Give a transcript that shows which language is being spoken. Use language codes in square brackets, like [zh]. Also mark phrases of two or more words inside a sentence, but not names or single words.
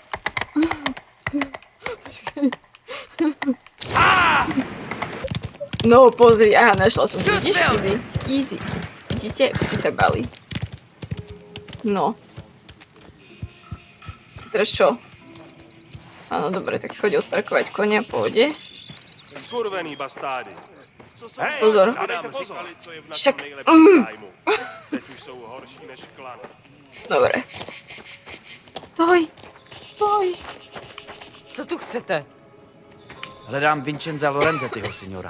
[sk] No, pozri, aha, našla som to. Vidíš? [en] Easy. Easy. [sk] Vidíte? Ste sa bali. No. Teraz čo? Áno, dobre, tak choď odparkovať konia, pôjde. Skurvený bastády. Pozor. [cs] Dávejte pozor. Co je v našem [sk] Však... [cs] nejlepším zájmu. Teď už jsou horší než klan. [sk] Dobre. Stoj. Stoj. [cs] Co tu chcete? Hledám Vincenza Lorenzettiho, signora.